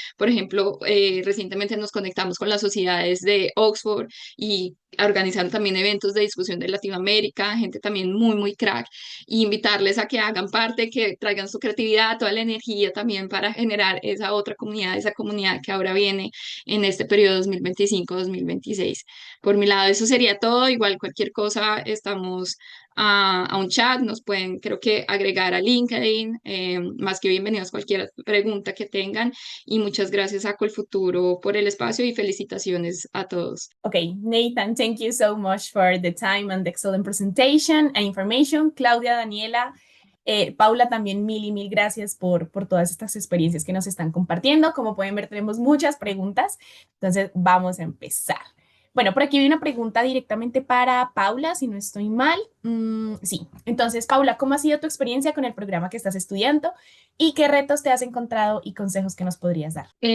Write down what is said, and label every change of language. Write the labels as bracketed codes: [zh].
[es] Por ejemplo, recientemente nos conectamos con las sociedades de Oxford y organizaron también eventos de discusión de Latinoamérica, gente también muy, muy crack, y invitarles a que hagan parte, que traigan su creatividad, toda la energía también para generar esa otra comunidad, esa comunidad que ahora viene en este periodo 2025-2026. Por mi lado, eso sería todo. Igual cualquier cosa, estamos a un chat, nos pueden, creo que, agregar a LinkedIn, más que bienvenidos cualquier pregunta que tengan. Y muchas gracias a Colfuturo por el espacio y felicitaciones a todos. [en] Okay, Nathan, thank you so much for the time and the excellent presentation and information. [es] Claudia, Daniela, Paula, también mil y mil gracias por todas estas experiencias que nos están compartiendo. Como pueden ver, tenemos muchas preguntas, entonces vamos a empezar. Bueno, por aquí hay una pregunta directamente para Paula, si no estoy mal. Sí, entonces, Paula, ¿cómo ha sido tu experiencia con el programa que estás estudiando y qué retos te has encontrado y consejos que nos podrías dar?